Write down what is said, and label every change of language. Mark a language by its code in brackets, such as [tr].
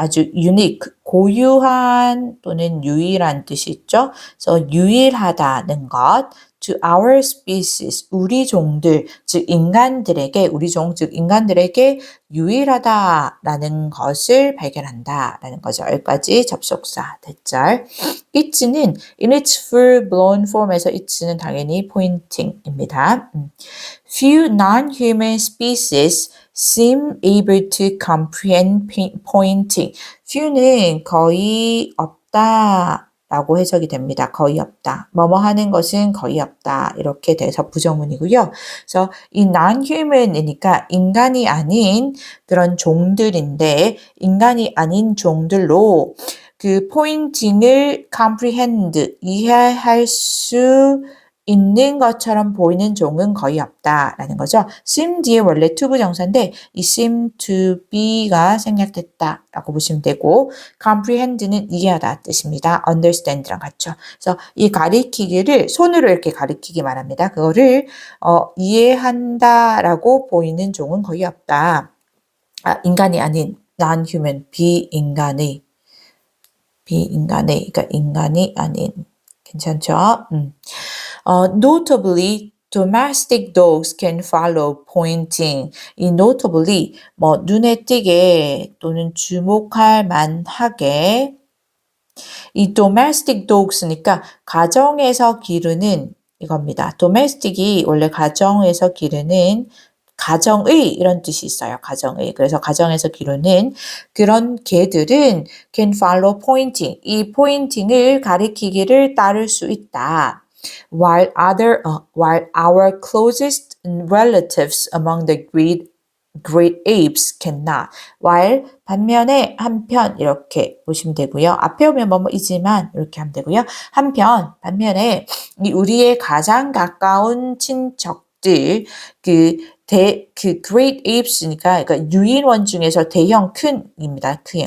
[ko] 아주 unique, 고유한 또는 유일한 뜻이 있죠. 그래서 유일하다는 것. [en] to our species, [ko] 우리 종들, 즉 인간들에게, 우리 종, 즉 인간들에게 유일하다라는 것을 발견한다라는 거죠. 여기까지 접속사, 대절. it는 [en] in its full-blown form [ko] 에서 it는 당연히 pointing입니다. [en] Few non-human species seem able to comprehend pointing. [ko] few는 거의 없다 라고 해석이 됩니다. 거의 없다. 뭐뭐 하는 것은 거의 없다. 이렇게 돼서 부정문이고요. 그래서 이 non-human이니까 인간이 아닌 그런 종들인데 인간이 아닌 종들로 그 pointing을 comprehend 이해할 수 있는 것처럼 보이는 종은 거의 없다라는 거죠. seem 뒤에 원래 to 부정사인데 이 seem to be가 생략됐다라고 보시면 되고 comprehend는 이해하다 뜻입니다. understand랑 같죠. 그래서 이 가리키기를 손으로 이렇게 가리키기 말합니다. 그거를 이해한다라고 보이는 종은 거의 없다. 인간이 아닌 non-human 비인간의 그러니까 인간이 아닌 괜찮죠? [en] Notably, domestic dogs can follow pointing. [ko] 이 notably, 눈에 띄게 또는 주목할 만하게 이 domestic dogs니까 가정에서 기르는 이겁니다. domestic이 원래 가정에서 기르는 가정의 이런 뜻이 있어요. 가정의. 그래서 가정에서 기르는 그런 개들은 can follow pointing. 이 포인팅을 가리키기를 따를 수 있다. [en] While our closest relatives among the great apes cannot. [ko] while 반면에 한편 이렇게 보시면 되고요. 앞에 오면 뭐뭐이지만 이렇게 하면 되고요. 한편 반면에 이 우리의 가장 가까운 친척들 그 great apes니까 그러니까 유인원 중에서 대형 큰입니다.